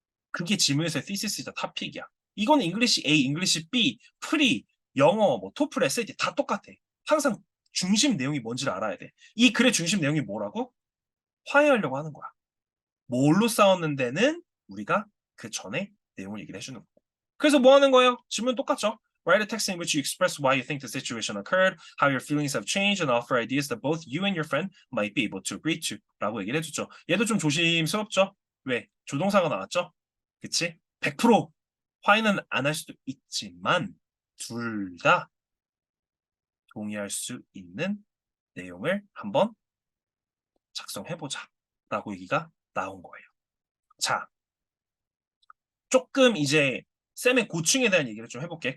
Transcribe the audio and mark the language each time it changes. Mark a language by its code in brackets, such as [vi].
[ko] 그게 지문에서의 thesis topic이야. 이건 잉글리시 A, 잉글리시 B, 프리, 영어, 뭐 토플, SAT 다 똑같아. 항상 중심 내용이 뭔지를 알아야 돼. 이 글의 중심 내용이 뭐라고? 화해하려고 하는 거야. 뭘로 싸웠는데는 우리가 그 전에 내용을 얘기를 해주는 거고. 그래서 뭐 하는 거예요? 질문 똑같죠? [en] Write a text in which you express why you think the situation occurred, how your feelings have changed, and offer ideas that both you and your friend might be able to agree to. [ko] 라고 얘기를 해주죠. 얘도 좀 조심스럽죠? 왜? 조동사가 나왔죠? 그치? 100% 화해는 안 할 수도 있지만 둘 다 동의할 수 있는 내용을 한번 작성해보자. 라고 얘기가 나온 거예요. 자, 조금 이제 쌤의 고충에 대한 얘기를 좀 해볼게.